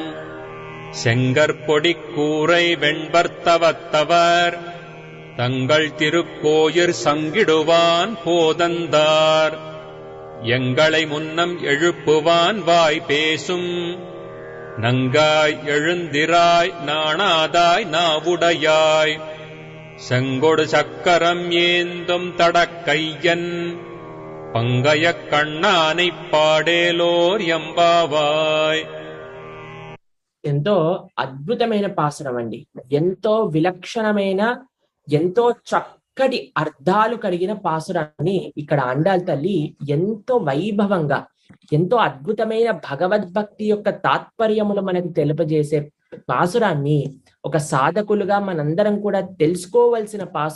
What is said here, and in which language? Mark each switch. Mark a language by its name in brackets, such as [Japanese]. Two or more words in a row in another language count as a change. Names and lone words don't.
[Tamil] செங்கற்பொடிக் கூரை வெண்பர்த்தவத்தவர் தங்கள் திருக்கோயிற் சங்கிடுவான் போதந்தார் எங்களை முன்னம் எழுப்புவான் வாய் பேசும் நங்காய் எழுந்திராய் நாணாதாய் நாவுடையாய் செங்கொடு சக்கரம் ஏந்தும் தடக்கையன் பங்கயக் கண்ணானைப் பாடேலோர் எம்பாவாய். [Telugu] ఎంతో అద్భుతమైన పాసురం అండి. ఎంతో విలక్షణమైన, ఎంతో చక్కటి అర్థాలు కలిగిన పాసురాన్ని ఇక్కడ ఆండాళ్ తల్లి ఎంతో వైభవంగా, ఎంతో అద్భుతమైన భగవద్భక్తి యొక్క తాత్పర్యములు మనకు తెలుపజేసే పాసురాన్ని ఒక సాధకులుగా మనందరం కూడా తెలుసుకోవలసిన పాసురాన్ని